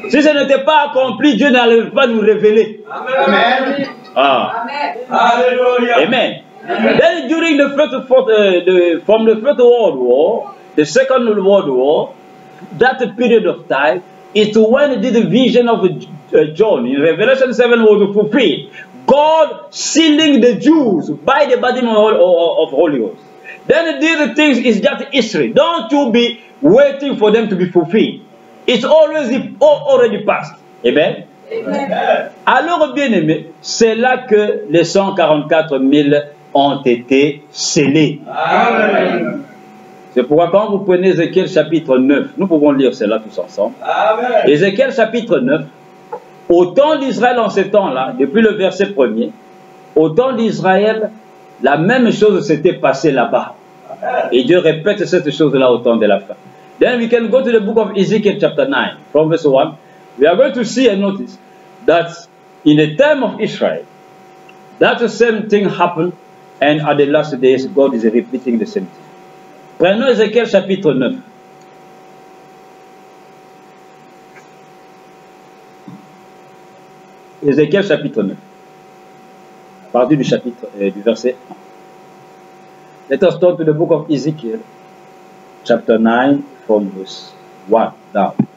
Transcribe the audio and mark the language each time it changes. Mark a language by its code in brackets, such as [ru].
[fr] Si ce n'était pas accompli, Dieu n'allait pas nous révéler. Amen. Ah. Hallelujah. Amen. [en] Then during the from the First World War, the Second World War, that period of time is when the vision of John in Revelation 7 was fulfilled. God sealing the Jews by the baptism of Holy Ghost. Then these things is just history. Don't you be waiting for them to be fulfilled. It's already past. Amen. Amen. [fr] Alors, bien aimé, c'est là que les 144 000 ont été scellés. Amen. C'est pourquoi quand vous prenez Ézéchiel chapitre 9, nous pouvons lire cela tous ensemble. Amen. Ézéchiel chapitre 9, au temps d'Israël en ces temps-là, depuis le verset 1er, au temps d'Israël, la même chose s'était passée là-bas. Et Dieu répète cette chose-là au temps de la fin. [en] Then we can go to the book of Ezekiel chapter 9, from verse 1. We are going to see and notice that in the time of Israel, that same thing happened, and at the last days, God is repeating the same thing. [fr] Prenons Ézéchiel chapitre 9. Ézéchiel chapitre 9. À partir du chapitre, du verset 1. [en] Let us turn to the book of Ezekiel, chapter 9, from verse 1 down.